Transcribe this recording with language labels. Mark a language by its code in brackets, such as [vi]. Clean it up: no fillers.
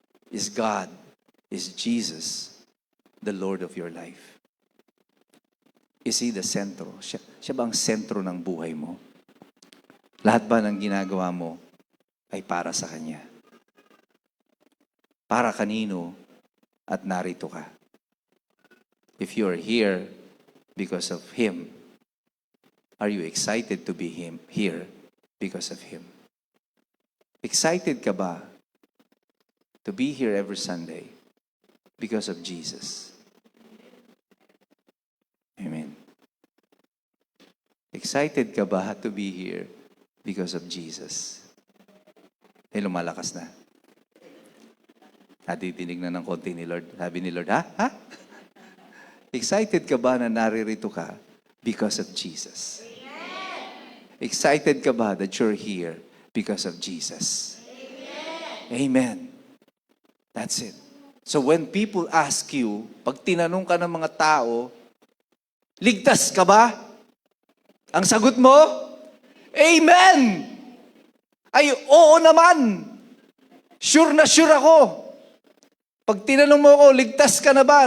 [en] Is God, is Jesus the Lord of your life? Is He the sentro? [tl] Siya ba ang sentro ng buhay mo? Lahat ba ng ginagawa mo ay para sa Kanya? Para kanino at narito ka? [en] If you are here because of Him, are you excited to be here because of Him? Excited [tl] ka ba [en] to be here every Sunday because of Jesus? Amen. Excited [tl] ka ba [en] to be here because of Jesus? [tl] Lumalakas na. Natitinig na ng konti ni Lord. Sabi ni Lord, ha? Excited ka ba na naririto ka [en] because of Jesus? Excited [tl] ka ba [en] that you're here because of Jesus? Amen. That's it. So when people ask you, [tl] pag tinanong ka ng mga tao, ligtas ka ba? Ang sagot mo, Amen! Ay, oo naman! Sure na sure ako. Pag tinanong mo ako, ligtas ka na ba?